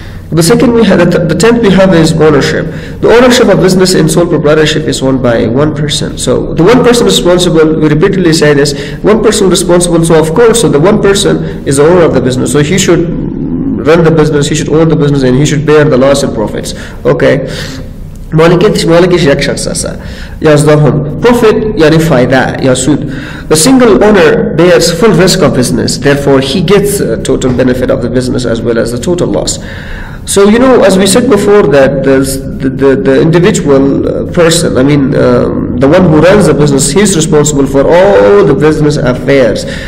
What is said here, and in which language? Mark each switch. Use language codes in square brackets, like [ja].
[en] The second we have, the 10th we have is ownership. The ownership of business in sole proprietorship is owned by one person. So the one person responsible, we repeatedly say this, one person responsible, so of course, so the one person is the owner of the business. So he should run the business, he should own the business and he should bear the loss and profits. Okay. [fa] مالکش یک شخص است. 11 profit یعنی فایده یا سود. [en] The single owner bears full risk of business, therefore he gets total benefit of the business as well as the total loss. So as we said before, that the individual person, I mean the one who runs the business, he's responsible for all the business affairs.